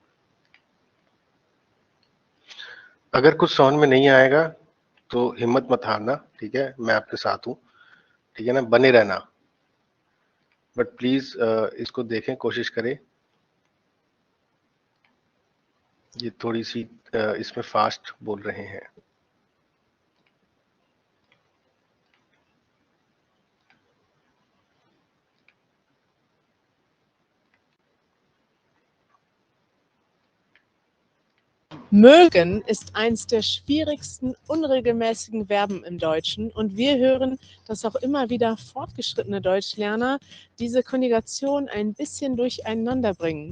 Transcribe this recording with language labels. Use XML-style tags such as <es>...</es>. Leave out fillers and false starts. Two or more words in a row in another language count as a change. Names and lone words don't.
<hi>अगर कुछ समझ में नहीं आएगा तो हिम्मत मत हारना, ठीक है, मैं आपके साथ हूँ, ठीक है ना, बने रहना,</hi> <en>but please</en> <hi>इसको देखें, कोशिश करें। ये थोड़ी सी इसमें फास्ट बोल रहे हैं।</hi> <de>Mögen ist eins der schwierigsten unregelmäßigen Verben im Deutschen und wir hören, dass auch immer wieder fortgeschrittene Deutschlerner diese Konjugation ein bisschen durcheinander bringen.</de>